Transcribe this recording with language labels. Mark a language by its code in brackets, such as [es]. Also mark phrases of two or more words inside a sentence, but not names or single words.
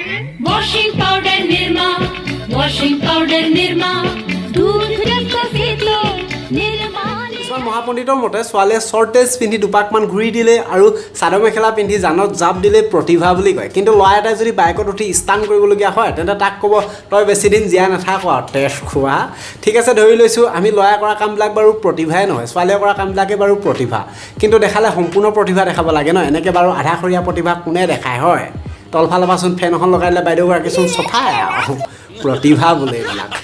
[en] washing powder [hi] निर्मा [en] washing powder [hi] निर्मा दूध रखो फेंको निर्मा [as] কিছুমান মহাপণ্ডিতৰ মতে ছোৱালীয়ে শ্বৰ্টেজ পিন্ধি দুপাকমান ঘূৰি দিলে আৰু চাদৰ মেখেলা পিন্ধি জানত জাপ দিলে প্ৰতিভা বুলি কয় কিন্তু ল'ৰা এটাই যদি বাইকত উঠি ষ্টান কৰিবলগীয়া হয় তেন্তে তাক ক'ব তই বেছি দিন জীয়াই নাথাক আৰু তেজ খোৱা ঠিক আছে ধৰি লৈছোঁ আমি ল'ৰাই কৰা কামবিলাক বাৰু প্ৰতিভাই নহয় ছোৱালীয়ে কৰা কামবিলাকে বাৰু প্ৰতিভা কিন্তু দেখালে সম্পূৰ্ণ প্ৰতিভা দেখাব লাগে ন এনেকৈ বাৰু আধাখৰীয়া প্ৰতিভা কোনে দেখায় হয় তলফালৰ পৰাচোন ফেন এখন লগাই দিলে বাইদেউগৰাকীচোন চফাই আৰু প্ৰতিভা বোলে এইবিলাক